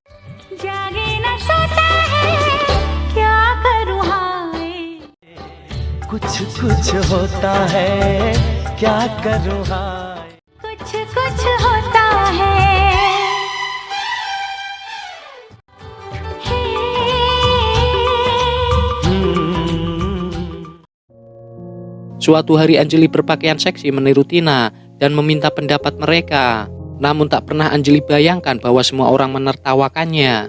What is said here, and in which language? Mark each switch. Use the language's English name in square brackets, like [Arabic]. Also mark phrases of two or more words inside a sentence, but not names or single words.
[Hindi] जागे न सोता है, क्या करूँ हाँ कुछ कुछ होता है क्या करूँ हाय कुछ कुछ होता है [Indonesian] Suatu hari Anjali berpakaian seksi meniru Tina dan meminta pendapat mereka. Namun tak pernah Anjali bayangkan bahwa semua orang menertawakannya.